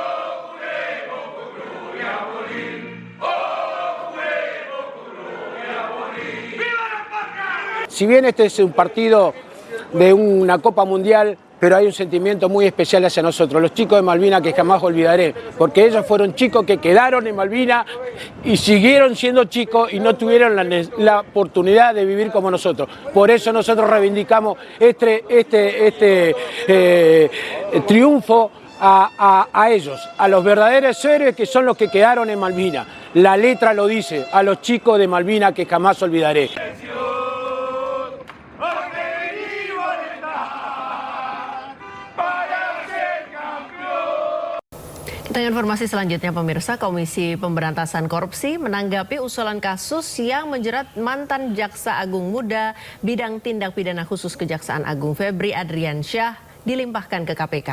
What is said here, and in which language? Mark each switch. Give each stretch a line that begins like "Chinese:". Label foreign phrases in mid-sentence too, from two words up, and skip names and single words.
Spanish: Si bien este es un partido de una Copa Mundial, pero hay un sentimiento muy especial hacia nosotros, los chicos de Malvinas, que jamás olvidaré, porque ellos fueron chicos que quedaron en Malvinas y siguieron siendo chicos y no tuvieron la oportunidad de vivir como nosotros. Por eso nosotros reivindicamos este triunfo a ellos, a los verdaderos héroes que son los que quedaron en Malvinas. La letra lo dice, a los chicos de Malvinas que jamás olvidaré.
Indonesian: Kita informasi selanjutnya pemirsa, Komisi Pemberantasan Korupsi menanggapi usulan kasus yang menjerat mantan Jaksa Agung Muda bidang tindak pidana khusus Kejaksaan Agung Febri Adriansyah dilimpahkan ke KPK.